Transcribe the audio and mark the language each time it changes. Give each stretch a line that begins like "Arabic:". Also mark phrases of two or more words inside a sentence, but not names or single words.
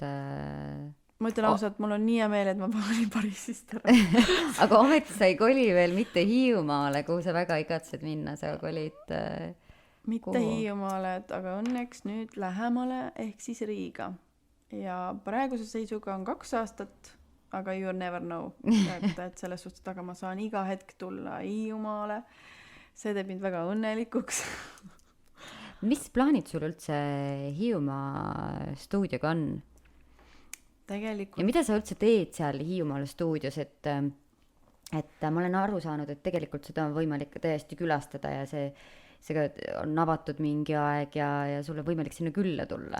Estonian: Ma ütlen ausalt, mul on nii hea meel, et ma olin Pariisist ära. Aga ometi sa ei koli veel mitte Hiiumaale, kuhu sa väga igatsed minna, sa kolid... Mitte Hiiumaale, aga õnneks nüüd lähemale ehk siis Riiga. Ja praeguse seisuga on 2 aastat, aga
English: you never know,
Estonian: et selles suhtes, aga ma saan iga hetk tulla Hiiumaale. See teeb mind väga õnnelikuks. Mis plaanid sul üldse Hiiumaa stuudioga on? Tegelikult... Ja mida sa üldse teed seal Hiiumaal stuudios, et ma olen aru saanud, et tegelikult seda on võimalik täiesti külastada ja see on avatud mingi aeg ja sul on võimalik sinna külla tulla.